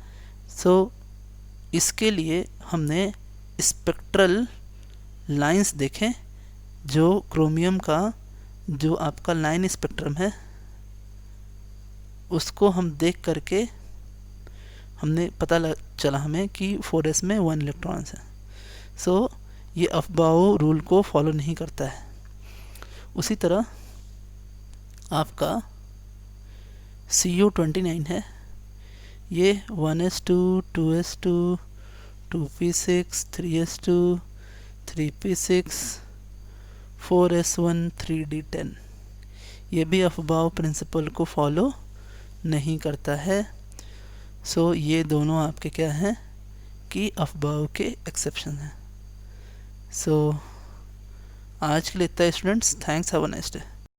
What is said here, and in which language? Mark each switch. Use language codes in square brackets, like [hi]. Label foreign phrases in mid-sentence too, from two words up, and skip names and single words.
[hi] सो इसके लिए हमने [en] spectral lines [hi] देखें, जो क्रोमियम का जो आपका [en] line spectrum [hi] है उसको हम देख करके हमने पता चला हमें कि 4s में 1 इलेक्ट्रॉन्स है। सो ये अफबाउ रूल को फॉलो नहीं करता है। उसी तरह आपका Cu29 है, ये 1s2 2s2 2p6 3s2 3p6 4s1 3d10। ये भी अफबाउ प्रिंसिपल को फॉलो नहीं करता है। सो ये दोनों आपके क्या हैं कि अफबाउ के एक्सेप्शन हैं। सो आज के लिए इतना स्टूडेंट्स, [en] Thanks, have a nice day.